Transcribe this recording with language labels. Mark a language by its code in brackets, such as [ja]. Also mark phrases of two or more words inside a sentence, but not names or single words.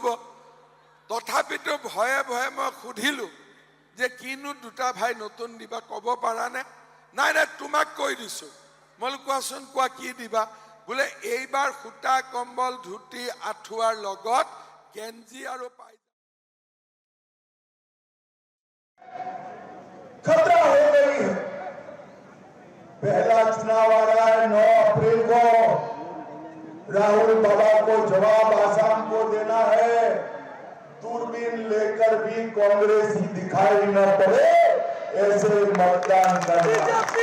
[as] তথাপিতো ভয়ে ভয়ে মই সুধিলো যে কিনো 2টা ভাই নতুন দিবা, ক'ব পাৰানে? নাই নাই, তোমাক কৈ দিছো। মই কোৱাচোন, কোৱা কি দিবা? বোলে এইবাৰ সূতা, কম্বল, ধুতি, আঁঠুৱাৰ লগত গেঞ্জি আৰু পাই। [hi] खतरा हो गई है। पहला चुनाव आ रहा है 9 अप्रैल को। राहुल बाबा को जवाब आसाम को देना है। दूरबीन लेकर भी कांग्रेस ही दिखाई न पड़े ऐसे मतदान करना।